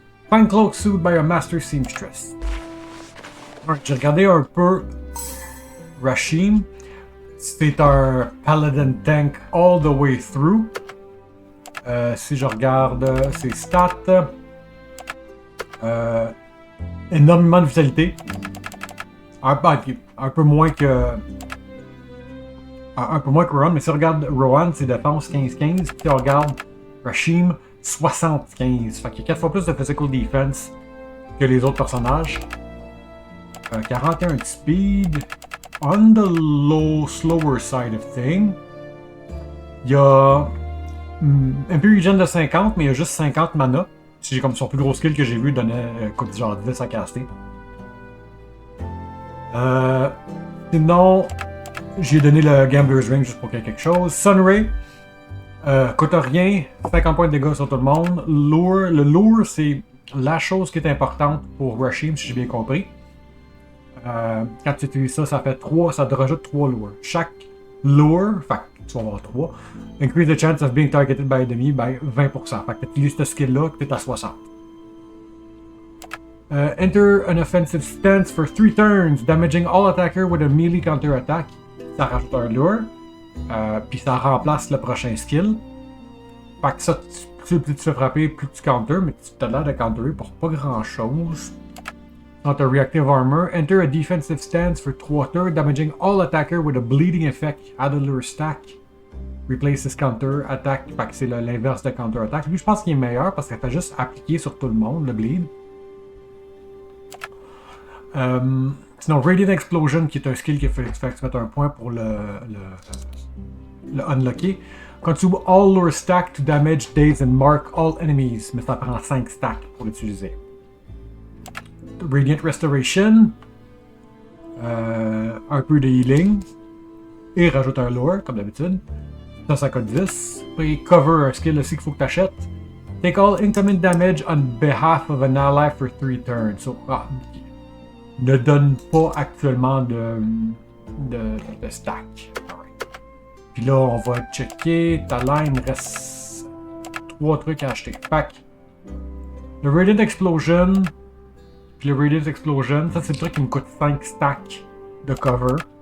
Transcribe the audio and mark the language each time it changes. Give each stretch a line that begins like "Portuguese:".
English: Fine cloak suit by a master seamstress.
French: J'ai regardé un peu Rashim. C'est un paladin
English: tank all the way through.
French: Si je regarde ses stats, énormément de vitalité. Un peu moins que Rohan, mais si on regarde Rohan, c'est défense 15-15, puis on regarde Rashim 75. Fait qu'il y a 4 fois plus de physical defense que les autres personnages.
English: 41 de speed, on the slower side of thing.
French: Il y a un peu regen de 50, mais il y a juste 50 mana. Si j'ai comme son plus gros skill que j'ai vu donnait coûte genre 10 à caster. Sinon, j'ai donné le Gambler's Ring juste pour qu'il y ait quelque chose. Sunray, coûte rien, 50 points de dégâts sur tout le monde. Lure, le lure, c'est la chose qui est importante pour Rashim, si j'ai bien compris. Quand tu utilises ça, ça fait 3, ça te rajoute 3 lures. Chaque lure, fait que tu vas avoir 3,
English: increase the chance of being targeted by enemy by 20%.
French: Fait que tu utilises ce skill-là, tu es à 60.
English: Enter an offensive stance for 3 turns, damaging all attacker with a melee counter attack.
French: Ça rajoute un lure, puis ça remplace le prochain skill. Fait que ça, plus tu te fais frapper, plus tu counter, mais tu te l'air de counterer pour pas grand chose. Dans ta
English: reactive armor, enter a defensive stance for 3 turns, damaging all attacker with a bleeding effect. Add a lure stack. Replace this counter attack.
French: Fait que c'est l'inverse de counter attack. Lui, je pense qu'il est meilleur parce qu'il fait juste appliquer sur tout le monde le bleed. Sinon, Radiant Explosion, qui est un skill qui fait que tu mettes un point pour le unlocker.
English: Consume all lure stack to damage, daze and mark all enemies.
French: Mais ça prend 5 stacks pour l'utiliser. Radiant Restoration. Un peu de healing. Et rajoute un lure, comme d'habitude. Ça coûte 10. Puis Cover, un skill aussi qu'il faut que tu achètes.
English: Take all incoming damage on behalf of an ally for 3 turns.
French: So, ne donne pas actuellement de stack.
English: Right.
French: Puis là, on va checker. Ta line, il reste 3 trucs à acheter. Fait le Radiant Explosion. Puis le Radiant Explosion, ça c'est le truc qui me coûte 5 stacks de cover.